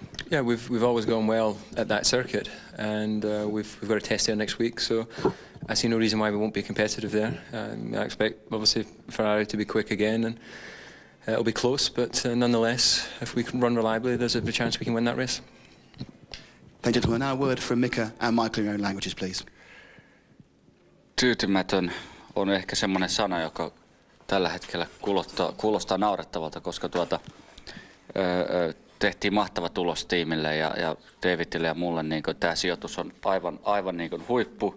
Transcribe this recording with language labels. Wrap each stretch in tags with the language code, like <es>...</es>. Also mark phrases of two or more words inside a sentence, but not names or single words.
<en>Yeah, we've always gone well at that circuit, and we've got a test there next week, so I see no reason why we won't be competitive there. I expect, obviously, Ferrari to be quick again, and it'll be close, but nonetheless, if we can run reliably, there's a chance we can win that race. Thank you, gentlemen. Now a word from Mika and Michael in your own languages, please.</en> <fi>Tyytymätön on ehkä semmoinen sana, joka tällä hetkellä kuulostaa naurettavalta, koska tehtiin mahtava tulos tiimille ja Davidille ja mulle, niin tämä sijoitus on aivan niin kuin huippu.</fi>